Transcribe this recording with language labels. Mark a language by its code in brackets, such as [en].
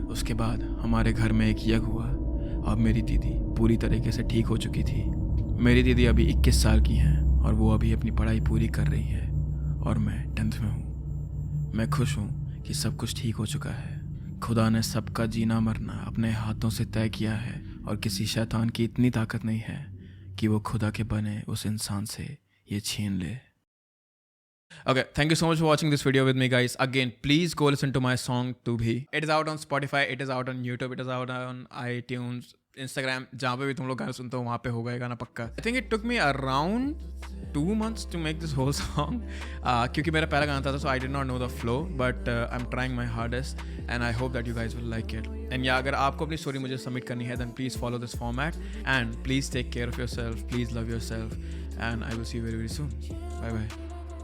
[hi] उसके बाद हमारे घर में एक यज्ञ हुआ। अब मेरी दीदी पूरी तरीके से ठीक हो चुकी थी। मेरी दीदी अभी 21 साल की हैं और वो अभी अपनी पढ़ाई पूरी कर रही है और मैं 10th में हूँ। मैं खुश हूँ कि सब कुछ ठीक हो चुका है। खुदा ने सबका जीना मरना अपने हाथों से तय किया है और किसी शैतान की इतनी ताकत नहीं है कि वो खुदा के बने उस इंसान से ये छीन ले। [en] Okay, thank you so much for watching this video with me, guys. Again, please go listen to my song "Tu Bhi." It is out on Spotify, it is out on YouTube, it is out on iTunes, Instagram. [hi] जहाँ पे भी तुम लोग गाने सुनते हो वहाँ पे होगा ये गाना पक्का। [en] I think it took me around 2 months to make this whole song. [hi] क्योंकि मेरा पहला गाना था, [en] so I did not know the flow, but I'm trying my hardest, and I hope that you guys will like it. And yeah, [hi] अगर आपको अपनी story मुझे submit करनी है, [en] then please follow this format, and please take care of yourself, please love yourself, and I will see you very, very soon. Bye bye.